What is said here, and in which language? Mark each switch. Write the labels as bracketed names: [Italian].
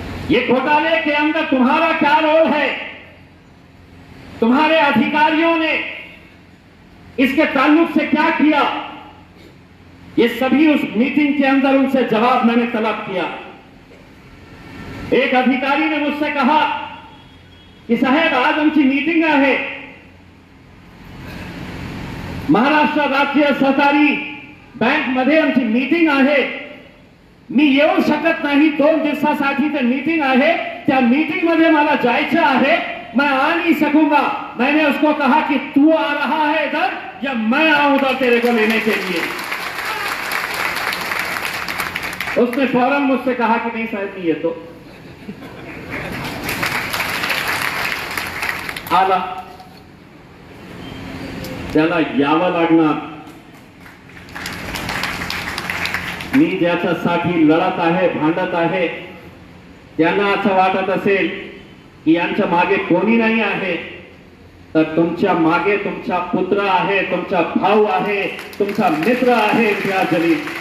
[Hindi] ये घोटाले के अंदर तुम्हारा क्या रोल है, तुम्हारे अधिकारियों ने इसके ताल्लुक से क्या किया। ये सभी उस मीटिंग के अंदर उनसे जवाब मैंने तलब किया। एक अधिकारी ने मुझसे कहा की [Marathi] साहेब आज आमची मीटिंग आहे, महाराष्ट्र राज्य सहकारी बँक मध्ये आमची मीटिंग आहे, मी येऊ शकत नाही, 2 दिवसासाठी ते मीटिंग आहे, त्या मीटिंग मध्ये मला जायचं आहे, [Hindi] मैं आ नहीं सकूंगा। मैंने उसको कहा कि तू आ रहा है इधर या मैं आऊं उधर तेरे को लेने के लिए। उसने फौरन मुझसे कहा कि नहीं साहब नहीं, ये तो [Marathi] आला, त्याला यावं लागणार। मी ज्याच्यासाठी लढत आहे, भांडत आहे, त्यांना असं वाटत असेल की यांच्या मागे कोणी नाही आहे, तर तुमच्या मागे तुमचा पुत्र आहे, तुमचा भाऊ आहे, तुमचा मित्र आहे इम्तियाज जलील।